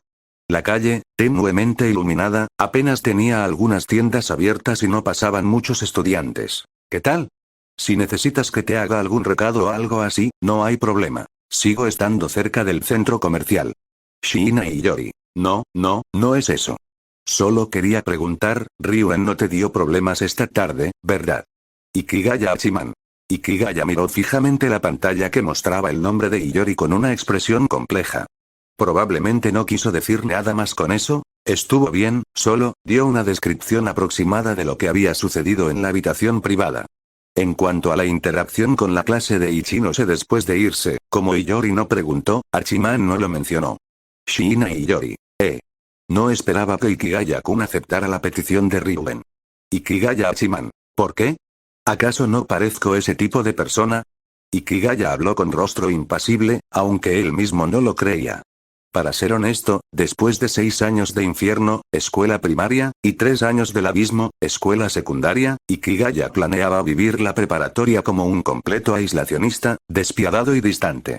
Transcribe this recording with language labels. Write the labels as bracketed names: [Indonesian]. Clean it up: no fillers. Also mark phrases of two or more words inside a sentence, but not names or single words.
[Spanish] La calle, tenuemente iluminada, apenas tenía algunas tiendas abiertas y no pasaban muchos estudiantes. ¿Qué tal? Si necesitas que te haga algún recado o algo así, no hay problema. Sigo estando cerca del centro comercial. Shiina y Yori. No, no es eso. Solo quería preguntar, Ryuen no te dio problemas esta tarde, ¿verdad? Ikigaya Hachiman. Ikigaya miró fijamente la pantalla que mostraba el nombre de Iyori con una expresión compleja. Probablemente no quiso decir nada más con eso. Estuvo bien, solo dio una descripción aproximada de lo que había sucedido en la habitación privada. En cuanto a la interacción con la clase de Ichinose después de irse, como Iyori no preguntó, Hachiman no lo mencionó. Shiina y Iyori. No esperaba que Ikigaya-kun aceptara la petición de Ryuen. Ikigaya Hachiman. ¿Por qué? ¿Acaso no parezco ese tipo de persona? Ikigaya habló con rostro impasible, aunque él mismo no lo creía. Para ser honesto, después de 6 años de infierno, escuela primaria, y 3 años del abismo, escuela secundaria, Ikigaya planeaba vivir la preparatoria como un completo aislacionista, despiadado y distante.